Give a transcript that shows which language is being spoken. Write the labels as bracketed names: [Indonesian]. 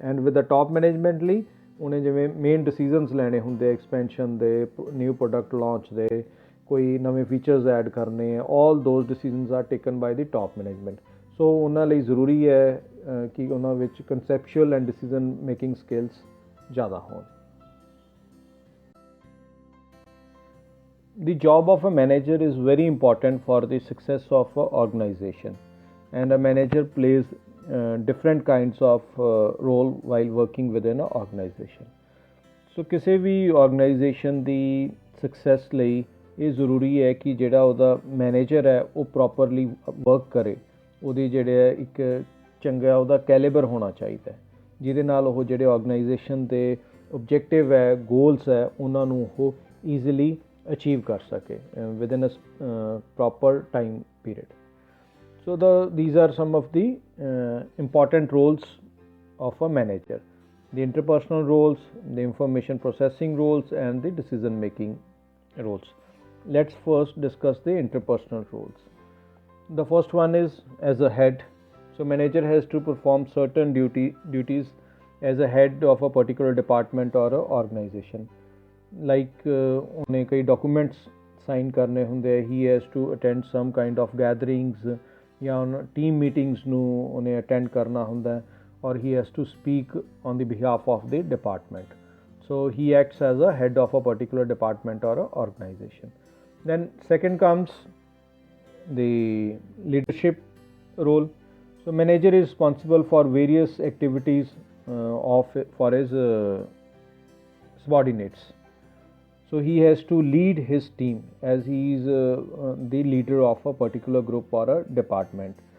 [Punjabi] And with ਦਾ top management ਲਈ ਉਹਨੇ ਜਿਵੇਂ ਮੇਨ ਡਿਸੀਜ਼ਨਸ ਲੈਣੇ ਹੁੰਦੇ ਐਕਸਪੈਂਸ਼ਨ ਦੇ, ਨਿਊ ਪ੍ਰੋਡਕਟ ਲਾਂਚ ਦੇ, ਕੋਈ ਨਵੇਂ ਫੀਚਰਸ ਐਡ ਕਰਨੇ ਹੈ, [English] All those decisions are taken by the top management. [Punjabi] ਸੋ ਉਹਨਾਂ ਲਈ ਜ਼ਰੂਰੀ ਹੈ ਕਿ ਉਹਨਾਂ ਵਿੱਚ ਕੰਸੈਪਚੁਅਲ ਐਂਡ ਡਿਸੀਜ਼ਨ ਮੇਕਿੰਗ ਸਕਿੱਲਸ ਜ਼ਿਆਦਾ ਹੋਣ। [English] The job of a manager is very important for the success of an organization, and a manager plays different kinds of role while working within an organization. [Punjabi] So ਕਿਸੇ ਵੀ organization ਦੀ success ਲਈ ਇਹ ਜ਼ਰੂਰੀ ਹੈ ਕਿ ਜਿਹੜਾ ਉਹਦਾ ਮੈਨੇਜਰ ਹੈ ਉਹ ਪ੍ਰੋਪਰਲੀ ਵਰਕ ਕਰੇ, ਉਹਦੀ ਜਿਹੜੇ ਇੱਕ ਚੰਗਾ ਉਹਦਾ ਕੈਲੀਬਰ ਹੋਣਾ ਚਾਹੀਦਾ ਹੈ, ਜਿਹਦੇ ਨਾਲ ਉਹ ਜਿਹੜੇ ਆਰਗੇਨਾਈਜੇਸ਼ਨ ਦੇ ਓਬਜੈਕਟਿਵ ਹੈ, ਗੋਲਸ ਹੈ, ਉਹਨਾਂ ਨੂੰ ਉਹ ਈਜ਼ੀਲੀ achieve ਕਰ ਸਕੇ [English] within a proper time period. So these are some of the important roles of a manager: the interpersonal roles, the information processing roles, and the decision making roles. Let's first discuss the interpersonal roles. The first one is as a head. So manager has to perform certain duties as a head of a particular department or a organization. Like [Punjabi] ਉਹਨੇ ਕਈ documents sign ਕਰਨੇ ਹੁੰਦੇ, [English] he has to attend some kind of gatherings [Punjabi] ਜਾਂ team meetings ਨੂੰ ਉਹਨੇ attend ਕਰਨਾ ਹੁੰਦਾ, [English] ਔਰ he has to speak on the behalf of the department. So he acts as a head of a particular department or a organization. Then second comes the leadership role. So manager is responsible for various activities for his subordinates. So he has to lead his team as he is the leader of a particular group or a department.